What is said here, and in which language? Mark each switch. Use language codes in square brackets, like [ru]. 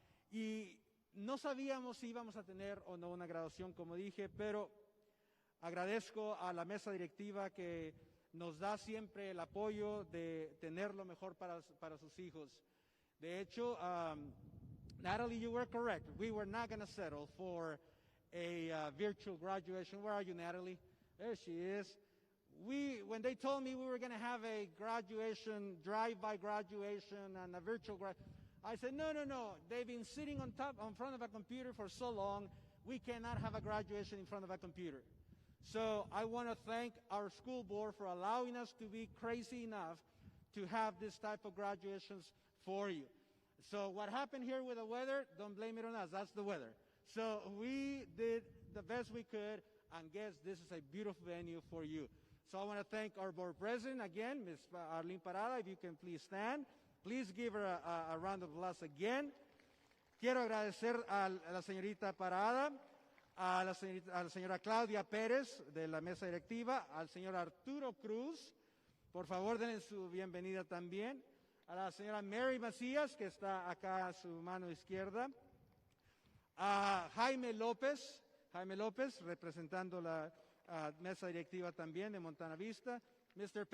[es] Y no sabíamos si íbamos a tener o no una graduación, como dije, pero agradezco a la mesa directiva que nos da siempre el apoyo de tener lo mejor para sus hijos. De hecho, [en] Natalie, you were correct. We were not going to settle for a virtual graduation. Where are you, Natalie? There she is. When they told me we were going to have a graduation, drive-by graduation and a virtual graduation, I said, no. They've been sitting in front of a computer for so long, we cannot have a graduation in front of a computer. So I want to thank our school board for allowing us to be crazy enough to have this type of graduations for you. So what happened here with the weather, don't blame it on us, that's the weather. So we did the best we could, and guess this is a beautiful venue for you. So I want to thank our board president again, Ms. Arlene Parada, if you can please stand. Please give her a round of applause again. [es] Quiero agradecer a la señorita Parada, a la señora Claudia Pérez de la mesa directiva, al señor Arturo Cruz, por favor denle su bienvenida también, a la señora Mary Macías, que está acá a su mano izquierda, a Jaime López, representando la mesa directiva también de Montana Vista, Mr.